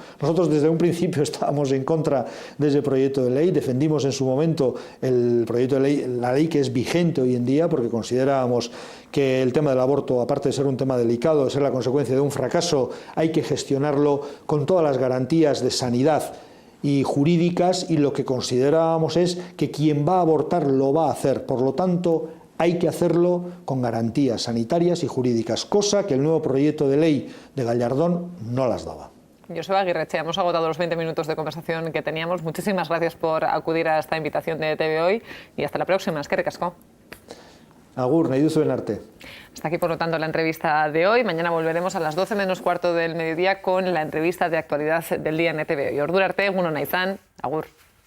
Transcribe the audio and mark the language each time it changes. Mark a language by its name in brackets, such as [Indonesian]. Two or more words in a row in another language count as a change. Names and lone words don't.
[Spanish] Nosotros desde un principio estábamos en contra de ese proyecto de ley, defendimos en su momento el proyecto de ley, la ley que es vigente hoy en día, porque considerábamos que el tema del aborto, aparte de ser un tema delicado, de ser la consecuencia de un fracaso, hay que gestionarlo con todas las garantías de sanidad y jurídicas, y lo que considerábamos es que quien va a abortar lo va a hacer, por lo tanto hay que hacerlo con garantías sanitarias y jurídicas, cosa que el nuevo proyecto de ley de Gallardón no las daba. Joseba Aguirreche, hemos agotado los 20 minutos de conversación que teníamos. Muchísimas gracias por acudir a esta invitación de TV Hoy y hasta la próxima. [Basque] Eskerrik asko. Agur, nahi duzu arte. [Spanish] Hasta aquí, por lo tanto, la entrevista de hoy. Mañana volveremos a las 12 menos cuarto del mediodía con la entrevista de actualidad del día en ETV. [Basque] Y ordura arte, egun ona izan. Agur.